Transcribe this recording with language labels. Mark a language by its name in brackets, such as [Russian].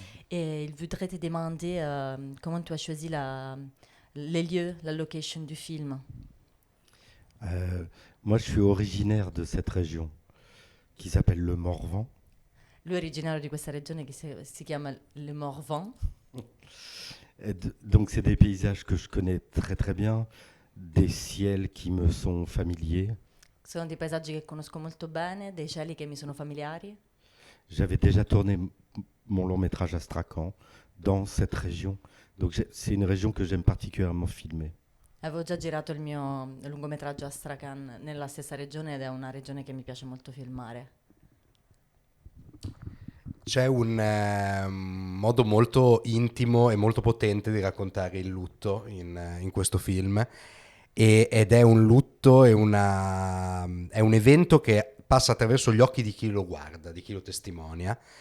[French] Et il voudrait te demander comment tu as choisi les lieux, la location du film. Moi, je suis originaire de cette région qui s'appelle le Morvan. [Italian] Lui è originario di questa regione che si chiama Le Morvan. [French] Donc, c'est des paysages que je connais très très bien, des ciels qui me sont familiers. [Italian] Sono dei paesaggi che conosco molto bene, dei cieli che mi sono familiari. [French] J'avais déjà tourné mon long métrage Astrakhan dans cette région. Donc, c'est une région que j'aime particulièrement filmer. [Italian] Avevo già girato il mio lungometraggio Astrakhan nella stessa regione ed è una regione che mi piace molto filmare. C'è un modo molto intimo e molto potente di raccontare il lutto in questo film ed è un lutto, è un evento che passa attraverso gli occhi di chi lo guarda, di chi lo testimonia,